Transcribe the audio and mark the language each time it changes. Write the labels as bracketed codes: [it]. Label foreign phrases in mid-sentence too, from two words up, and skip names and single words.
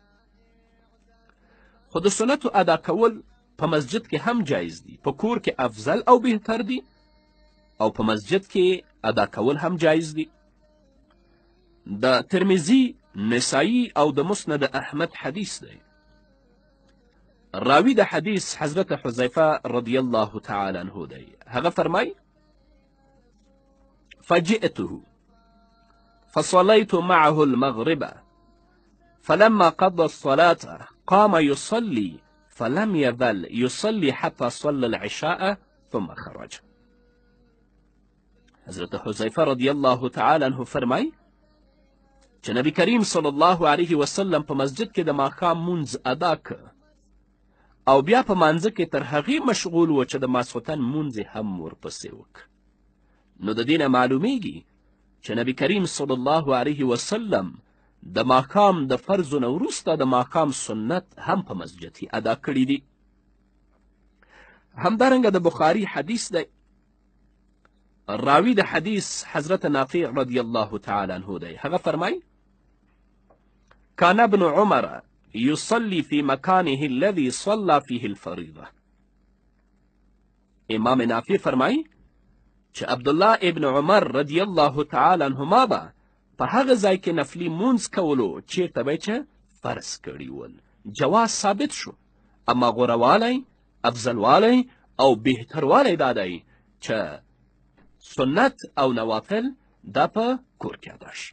[ps] خو د سنتو ادا کول په مسجد کې هم جایز دي، په کور کې افضل او بهتر دي او په مسجد کې ادا کول هم جایز دي. د ترمذي، نسائی او د مسند احمد حدیث دی. راوی د حدیث حضرت حذیفه رضی الله تعالی عنه دی. هغه فرمای [ar] فجئته فصليت معه المغرب فلما قضى الصلاة قام يصلي فلم يزل يصلي حتى صلى العشاء ثم خرج. [ps] حضرت حذیفه رضی الله تعالی عنه فرمای چې نبی کریم صلی الله علیه وسلم په مسجد کې د ماښام مونځ ادا که او بیا په مانځه کې تر هغې مشغول و چې د ماسخوتن مونځ یې هم ورپسې وکړ. نو د دې نه معلومیږي چې نبی کریم صلی الله علیه وسلم د ماښام د فرضو نه وروسته د ماښام سنت هم په مسجد کې ادا کړي دي. همدارنګه د بخاري حدیث دی. راوی د حدیث حضرت نافع رضی الله تعالی عنه دی. هغه فرمای [ar] کان ابن عمر يصلي في مكانه الذي صلى فيه الفريضة. [ps] امام نافع فرمای چې عبدالله ابن عمر رضی الله تعالی عنهما به په هغه ځای کې نفلي مونځ کولو چیرته به چې فرض کړي ول. جواز ثابت شو، اما غوروالی، افضلوالی او بهتروالی دا دی چې سنت او نوافل دا په کور کې ادا شي.